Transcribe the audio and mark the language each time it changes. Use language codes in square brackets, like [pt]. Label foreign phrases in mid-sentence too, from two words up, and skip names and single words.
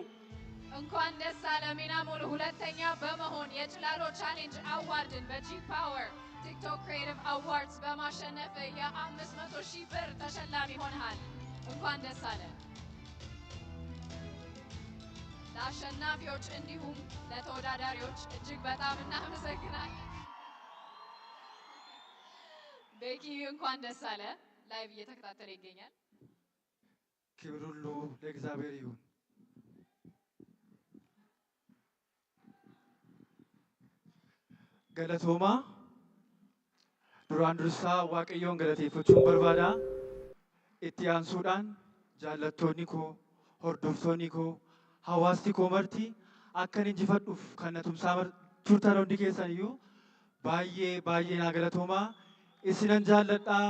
[am] እንኳን ደስ አለ ሚናሙል፣ ሁለተኛ በመሆን የጭላሎ ቻሌንጅ አዋርድን በጂ ፓወር ቲክቶክ ክሬቲቭ አዋርድስ በማሸነፍ የ500,000 ብር ተሸላሚ ሆነሃል። እንኳን ደስ አለ። ለአሸናፊዎች እንዲሁም ለተወዳዳሪዎች እጅግ በጣም እናመሰግናለን። ቤኪ እንኳን ደስ አለ። ላይቭ እየተከታተለ ይገኛል። ክብር ሁሉ ለእግዚአብሔር ይሁን። [om] Galatoomaa duraan dursa waaqayyoon galateeffachuun barbaada. Itti aansuudhaan jaallattoonni koo, hordoftoonni koo, hawaasti koo marti akkan injifadhuuf kan na tumsaa turtan hundi keessan iyyuu baay'ee naa galatoomaa. Isinan jaalladhaa.